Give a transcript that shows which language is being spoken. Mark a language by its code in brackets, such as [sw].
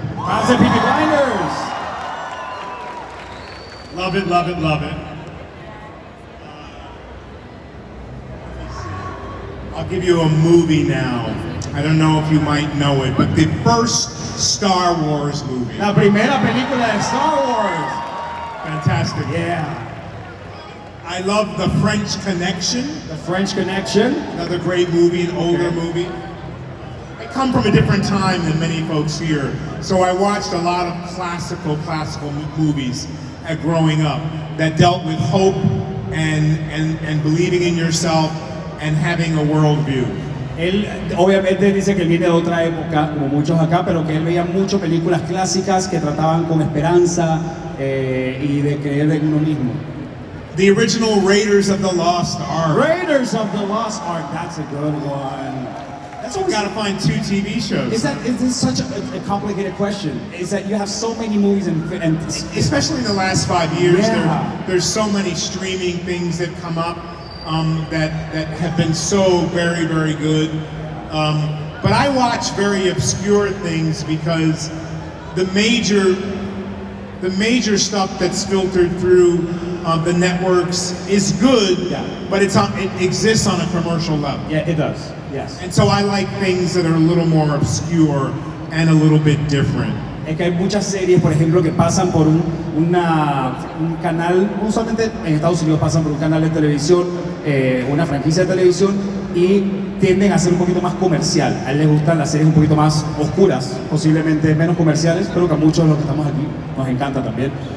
[en] How's it, Peaky Blinders? Love it, love it, love it. I'll give you a movie now. I don't know if you might know it, but the first Star Wars movie. [es] La primera película de Star Wars. [en] Fantastic. Yeah. I love The French Connection. The French Connection. Another great movie, an older Okay. movie. I come from a different time than many folks here, so I watched a lot of classical movies growing up that dealt with hope and believing in yourself and having a worldview. [es] Él obviamente dice que él viene de otra época, como muchos acá, pero que él veía muchas películas clásicas que trataban con esperanza y de creer en uno mismo. [en] The original Raiders of the Lost Ark. Raiders of the Lost Ark, that's a good one. That's I've got to find 2 TV shows. Is this such a complicated question? Is that you have so many movies and Especially in the last 5 years, Yeah. there's so many streaming things that come up that have been so very, very good. But I watch very obscure things because the major stuff that's filtered through the networks is good, Yeah. but it exists on a commercial level. yeah, it does. Yes. And so I like things that are a little more obscure and a little bit different. [es] Es que hay muchas series, por ejemplo, que pasan por un canal, no solamente en Estados Unidos pasan por un canal de televisión, una franquicia de televisión, y tienden a ser un poquito más comercial. A él les gustan las series un poquito más oscuras, posiblemente menos comerciales, pero que a muchos de los que estamos aquí nos encanta también.